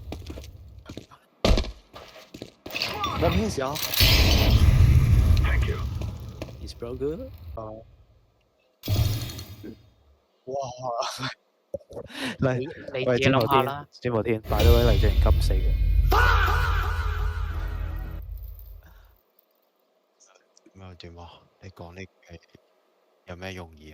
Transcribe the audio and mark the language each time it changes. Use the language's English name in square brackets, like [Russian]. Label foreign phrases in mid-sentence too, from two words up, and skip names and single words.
[Cantonese] 我咩事啊 ？ [English] Is bro good？ [Cantonese] 哦。哇！嚟你自己諗下啦。詹慕天擺咗位黎俊賢金死嘅。咩啊？點啊？你講呢句有咩用意啊？